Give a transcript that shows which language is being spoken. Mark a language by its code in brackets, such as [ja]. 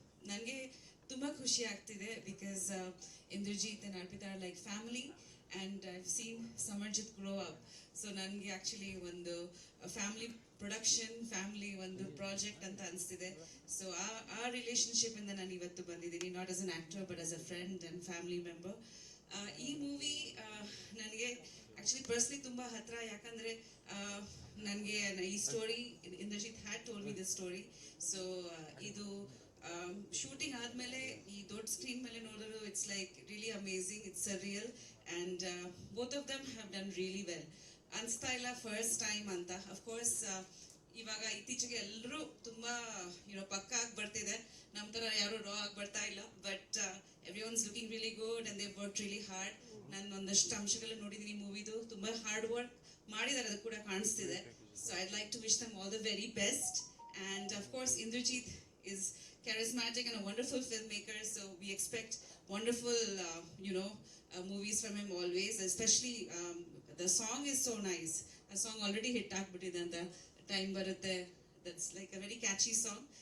[kn] ನನಗೆ ತುಂಬ ಖುಷಿ ಆಗ್ತಿದೆ [en] Because Indrajit and Arpita are like family and I've seen Samarjit grow up. [kn] So ನನಗೆ ಆ್ಯಕ್ಚುಲಿ ಒಂದು ಫ್ಯಾಮಿಲಿ ಪ್ರೊಡಕ್ಷನ್, ಫ್ಯಾಮಿಲಿ ಒಂದು ಪ್ರಾಜೆಕ್ಟ್ ಅಂತ ಅನಿಸ್ತಿದೆ. ಸೊ ಆ ರಿಲೇಷನ್ಶಿಪ್ ಇಂದ ನಾನು ಇವತ್ತು ಬಂದಿದ್ದೀನಿ, [en] Not as an actor but as a friend and family member. [kn] ಈ ಮೂವಿ ನನಗೆ ಆ್ಯಕ್ಚುಲಿ ಪರ್ಸ್ನಲಿ ತುಂಬ ಹತ್ರ. ಯಾಕಂದರೆ ನನಗೆ ಈ story [en] Indrajit had told me the story. [kn] So ಇದು ಶೂಟಿಂಗ್ ಆದಮೇಲೆ ಈ ದೊಡ್ಡ ಸ್ಕ್ರೀನ್ ಮೇಲೆ ನೋಡಿದ್ರು [en] It's like really amazing, it's a real and both of them have done really well. [kn] ಅನಿಸ್ತಾ ಇಲ್ಲ ಫಸ್ಟ್ ಟೈಮ್ ಅಂತ. ಅಫ್ಕೋರ್ಸ್ ಇವಾಗ ಇತ್ತೀಚೆಗೆ ಎಲ್ಲರೂ ತುಂಬ ಪಕ್ಕ ಆಗಿ ಬರ್ತಿದೆ, ನಮ್ಮ ಥರ ಯಾರು ರಾ ಆಗಿ ಬರ್ತಾ ಇಲ್ಲ. [en] But everyone's looking really good and they work really hard. [kn] ನಾನು ಒಂದಷ್ಟು ಅಂಶಗಳು ನೋಡಿದ್ದೀನಿ ಮೂವಿದು, ತುಂಬ ಹಾರ್ಡ್ ವರ್ಕ್ ಮಾಡಿದ್ದಾರೆ, ಅದು ಕೂಡ ಕಾಣಿಸ್ತಿದೆ. [en] So I'd like to wish them all the very best. And of course Indrajit is charismatic and a wonderful filmmaker, so we expect wonderful movies from him always. Especially the song is so nice. The song already hit [kn] ಆಗ್ಬಿಟ್ಟಿದೆ ಅಂತ, [en] Time Barutte, that's like a very catchy song.